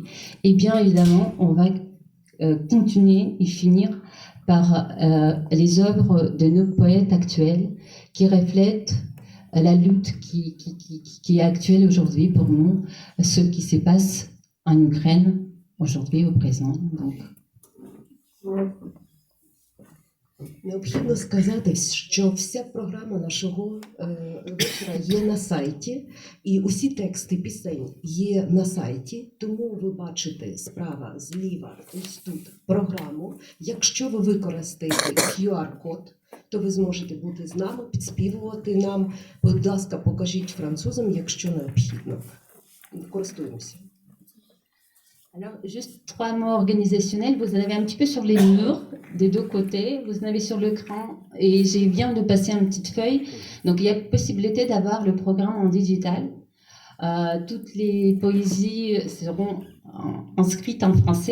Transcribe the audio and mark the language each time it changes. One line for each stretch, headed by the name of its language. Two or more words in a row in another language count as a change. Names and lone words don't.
French: Et bien évidemment, on va continuer et finir par les œuvres de nos poètes actuels qui reflètent la lutte qui est actuelle aujourd'hui pour nous, ce qui se passe en Ukraine aujourd'hui au présent. Donc.
Ukrainian: Необхідно сказати, що вся програма нашого вечора є на сайті, і усі тексти пісень є на сайті, тому ви бачите справа, зліва, ось тут програму. Якщо ви використаєте QR-код, то ви зможете бути з нами, підспівувати нам. Будь ласка, покажіть французам, якщо необхідно. Користуємося.
French: Alors, juste 3 mots organisationnels. Vous en avez un petit peu sur les murs des deux côtés. Vous en avez sur l'écran. Et je viens de passer une petite feuille. Donc, il y a possibilité d'avoir le programme en digital. Toutes les poésies seront inscrites en français.